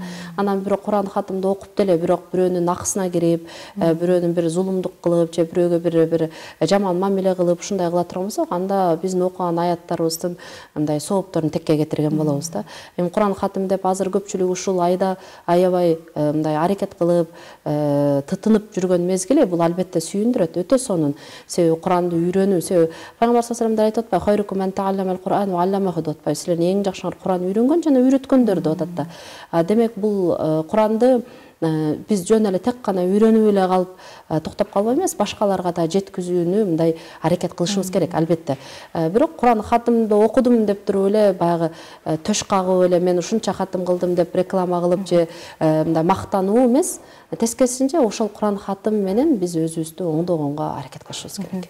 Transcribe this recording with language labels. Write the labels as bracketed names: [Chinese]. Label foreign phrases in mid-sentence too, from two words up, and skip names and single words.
[Kyrgyz] Анан бирок Куран хатымды окуп деле, бирок бирөөнүн акысына кирип, бирөөнүн бир зулумдук кылып, же бирөөгө бир жаман мамиле кылып, ушундай кыла турган болсок, анда биздин окуган аяттарыбыздын мындай соопторун текке кетирген болобуз да. Эми Куран хатым деп азыр көпчүлүк ушул айда аябай мындай аракет кылып, тытынып жүргөн мезгили, бул албетте сүйүндүрөт, өтө сонун. Себеби Куранды үйрөнүү, себеби Пайгамбар [Arabic] صلى الله عليه وسلم [Kyrgyz] айтып атпайбы, [Arabic] "خيركم من تعلم القرآن وعلمه" [Kyrgyz] деп атпайбы, силердин эң жакшыңар Куран үйрөнгөн жана үйрөткөндөр деп атат да. Демек бул Куранды биз жөн эле тек гана үйрөнүп эле калып токтоп калбай эмес, башкаларга да жеткизүүнү мындай аракет кылышыбыз керек, албетте. Бирок Куран хатымды окудум деп туруп эле баягы төш кагып эле мен ушунча хатым кылдым деп реклама кылып же мындай мактануу эмес, тескерисинче ошол Куран хатым менен биз өзүбүздү оңдогонго аракет кылышыбыз керек.